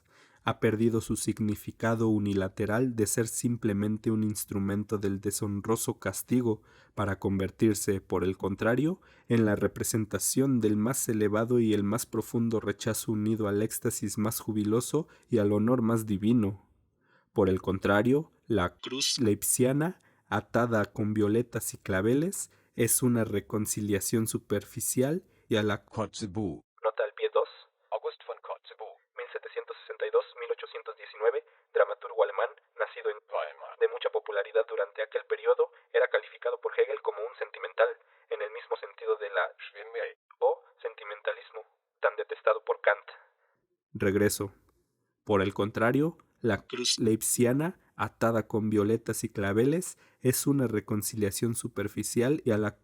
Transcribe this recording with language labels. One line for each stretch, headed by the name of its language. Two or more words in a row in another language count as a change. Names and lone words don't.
Spanish: Ha perdido su significado unilateral de ser simplemente un instrumento del deshonroso castigo para convertirse, por el contrario, en la representación del más elevado y el más profundo rechazo unido al éxtasis más jubiloso y al honor más divino. Por el contrario, la cruz leipziana, atada con violetas y claveles, es una reconciliación superficial y a la Kotzebue. Nota al pie 2. August von Kotzebue, 1762-1819, dramaturgo alemán, nacido en Weimar. de mucha popularidad durante aquel periodo, era calificado por Hegel como un sentimental, en el mismo sentido de la Schwindel. o sentimentalismo, tan detestado por Kant. regreso. Por el contrario, la cruz leipziana, atada con violetas y claveles, es una reconciliación superficial y a la